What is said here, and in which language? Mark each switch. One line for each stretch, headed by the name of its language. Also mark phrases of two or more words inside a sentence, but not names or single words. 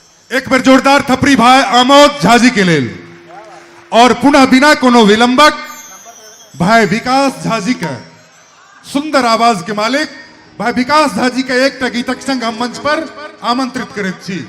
Maithili: एक बार जोरदार थपड़ी भाई आमोद झाजी के लेल और पुनः बिना कोनो विलंबक भाई विकास झाजी के सुंदर आवाज के मालिक भाई विकास झाजी के एक गीतक संग हम मंच पर आमंत्रित करैत छी।